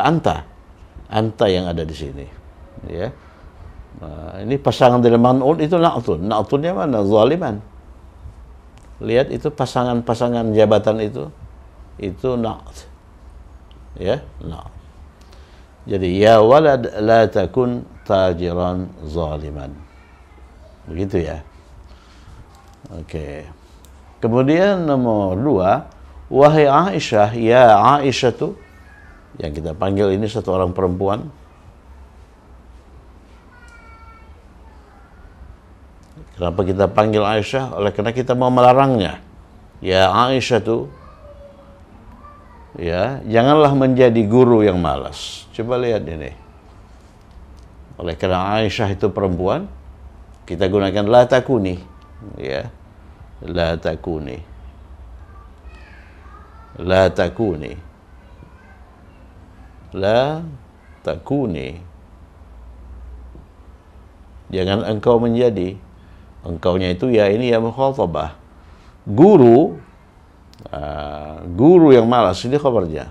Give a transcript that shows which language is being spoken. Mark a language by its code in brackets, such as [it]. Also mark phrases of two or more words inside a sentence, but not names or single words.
[id] Anta yang ada di sini. Ya. Ini pasangan dari man'ut itu na'tun. Na'tunnya mana? Zaliman. Lihat itu pasangan jabatan itu na't. [ar] Ya, na't. Jadi يا ولد لا تكن تاجرا ظالما. [id] Begitu ya. Oke. Kemudian nomor 2, wahai Aisyah, ya Aisyah tuh yang kita panggil ini satu orang perempuan. Kenapa kita panggil Aisyah? Oleh karena kita mau melarangnya. Ya Aisyah tuh, ya janganlah menjadi guru yang malas. Coba lihat ini. Oleh karena Aisyah itu perempuan, kita gunakan [ar] la takuni, [id] ya, [ar] la takuni, [id] jangan engkau menjadi, engkaunya itu ya ini ya mukhatabah. Guru yang malas ini khabarnya.